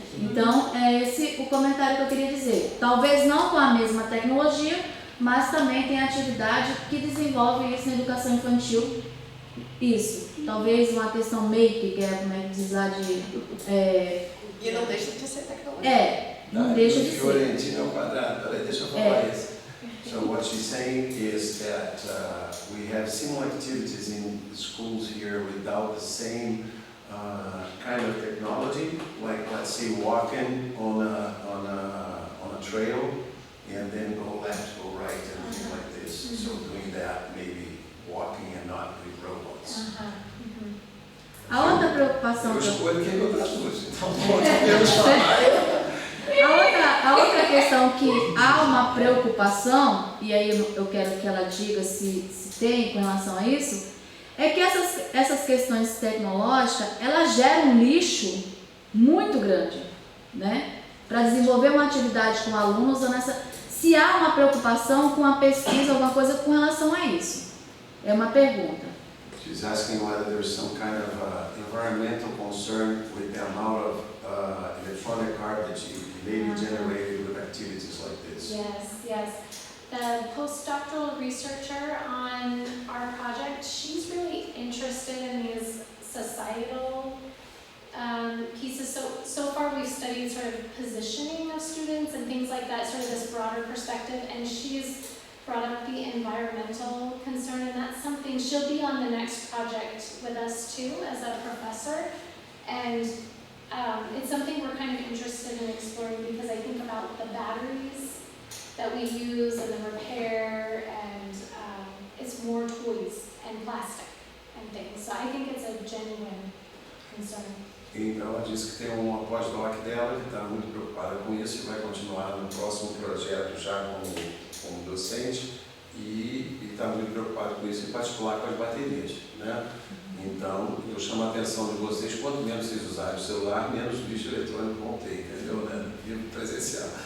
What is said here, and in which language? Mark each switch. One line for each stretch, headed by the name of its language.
Portuguese: Então, é esse o comentário que eu queria dizer. Talvez não com a mesma tecnologia, mas também tem atividade que desenvolve isso na educação infantil. Isso. Talvez uma questão make, que é como é que diz lá de... E não deixa de ser tecnologia. Não deixa de ser. Fiorentino ao quadrado. Peraí, deixa eu falar isso.
English: So what she's saying is that we have similar activities in schools here without the same kind of technology, like let's say walking on a trail and then go left, go right, and things like this. So doing that, maybe walking and not with robots.
Portuguese: A outra preocupação... Eu escolho quem eu traduzo, então podemos falar. A outra questão que há uma preocupação, e aí eu quero que ela diga se tem com relação a isso, é que essas questões tecnológicas, elas geram um lixo muito grande, né? Para desenvolver uma atividade com alunos, se há uma preocupação com a pesquisa, alguma coisa com relação a isso. É uma pergunta.
English: She's asking whether there's some kind of environmental concern with the amount of electronic art that you maybe generated with activities like this. Yes. The postdoctoral researcher on our project, she's really interested in these societal pieces. So far we've studied sort of positioning of students and things like that, sort of this broader perspective, and she's brought up the environmental concern, and that's something, she'll be on the next project with us too as a professor, and it's something we're kind of interested in exploring because I think about the batteries that we use and the repair, and it's more toys and plastic and things, so I think it's a genuine concern.
Portuguese: Então ela disse que tem uma pós-doc dela que está muito preocupada com isso e vai continuar no próximo projeto já como docente e está muito preocupada com isso, em particular com as baterias, né? Então, eu chamo a atenção de vocês, quanto menos vocês usarem o celular, menos lixo eletrônico vão ter, entendeu? Né? Vivo presencial.